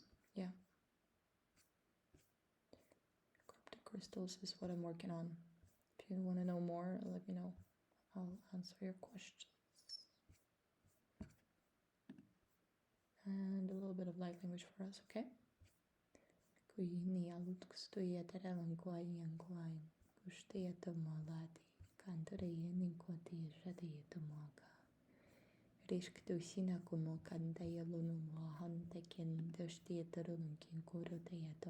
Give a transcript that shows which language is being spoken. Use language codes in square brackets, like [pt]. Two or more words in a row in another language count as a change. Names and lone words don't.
[en] Yeah. Crypto crystals is what I'm working on. If you want to know more, let me know. I'll answer your questions. And a little bit of light language for us, okay? Rishktusina kumo kandaya lunumo hantekin dushtietarunkin kurotayato.